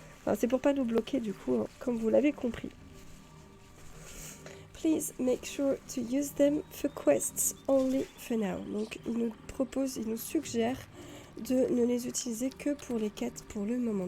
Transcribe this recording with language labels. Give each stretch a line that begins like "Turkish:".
French: Enfin, c'est pour pas nous bloquer du coup, hein, comme vous l'avez compris.
English: Please make sure to use them for quests only for now.
French: Donc il nous suggère de ne les utiliser que pour les quêtes pour le moment.